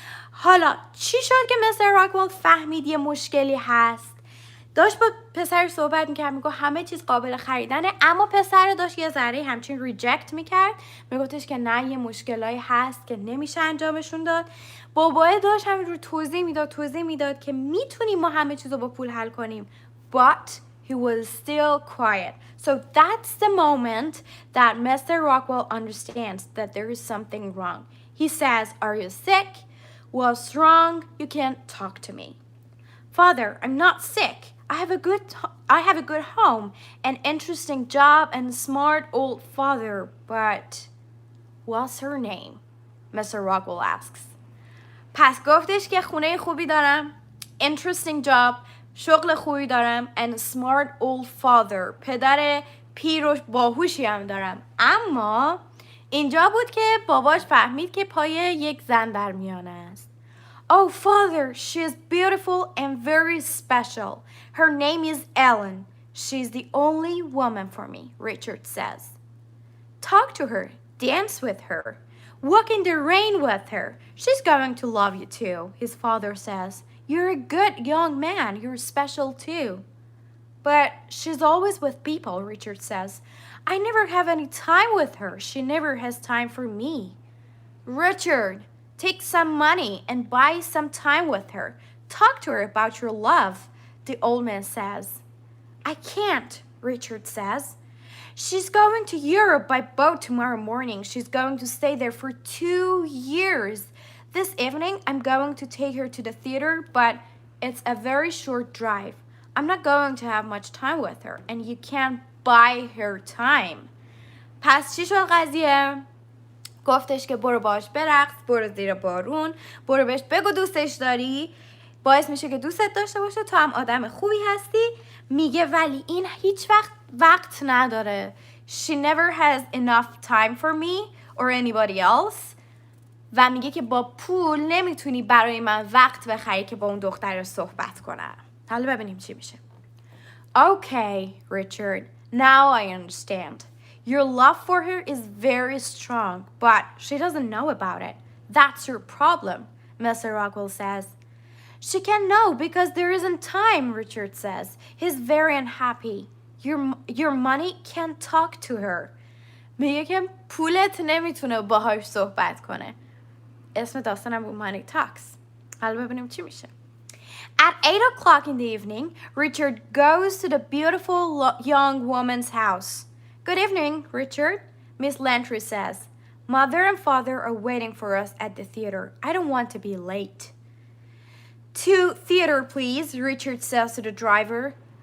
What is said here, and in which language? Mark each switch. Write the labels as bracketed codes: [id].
[fa] حالا چی شد که مستر راکوال فهمید یه مشکلی هست؟ داشت با پسر صحبت میکرد، میگو همه چیز قابل خریدنه، اما پسر داشت یه ذره همچین ریجکت میکرد، میگفتش که نه، یه مشکلایی هست که نمیشه انجامشون داد. بابای داشت همینجور توضیح میداد که میتونیم ما همه چیز رو با پول حل کنیم. [en] But he was still quiet. So that's the moment that Mr. Rockwell understands that there is something wrong. He says, are you sick? What's wrong? You can't talk to me. Father, I'm not sick. I have a good home, an interesting job, and a smart old father, but what's her name? Mr. Rockwell asks. [fa] پس گفتش که خونه خوبی دارم، [en] interesting job، [fa] شغل خوبی دارم [en] and a smart old father، [fa] پدر پیر و باهوشی هم دارم. اما اینجا بود که باباش فهمید که پای یک زن در میانه است. [en] Oh father, she is beautiful and very special. Her name is Ellen. She's the only woman for me, Richard says. Talk to her, dance with her, walk in the rain with her. She's going to love you too, his father says. You're a good young man, you're special too. But she's always with people, Richard says. I never have any time with her. She never has time for me. Richard, take some money and buy some time with her. Talk to her about your love, the old man says. I can't, Richard says. She's going to Europe by boat tomorrow morning. She's going to stay there for 2 years. This evening, I'm going to take her to the theater, but it's a very short drive. I'm not going to have much time with her, and you can't buy her time. [fa] پس چی شد قضیه؟ گفتش که برو باش برقص، برو زیر بارون، برو بهش بگو دوستش داری، باعث میشه که دوستت داشته باشه، تو هم آدم خوبی هستی. میگه ولی این هیچ وقت نداره. [en] She never has enough time for me or anybody else. [fa] و میگه که با پول نمیتونی برای من وقت بخری که با اون دختر صحبت کنم. حالا ببینیم چی میشه. [en] Okay, Richard, now I understand. Your love for her is very strong, but she doesn't know about it. That's your problem, Mr. Rockwell says. She can't know because there isn't time, Richard says. He's very unhappy. Your money can't talk to her. [fa] میگه که پولت نمیتونه باهاش صحبت کنه. اسم داستانم بود Money Talks. حالا ببینیم چی میشه. [en] At 8 o'clock in the evening, Richard goes to the beautiful young woman's house. Good evening, Richard, Miss Lantry says. Mother and father are waiting for us at the theater. I don't want to be late. To theater, please, Richard says to the driver.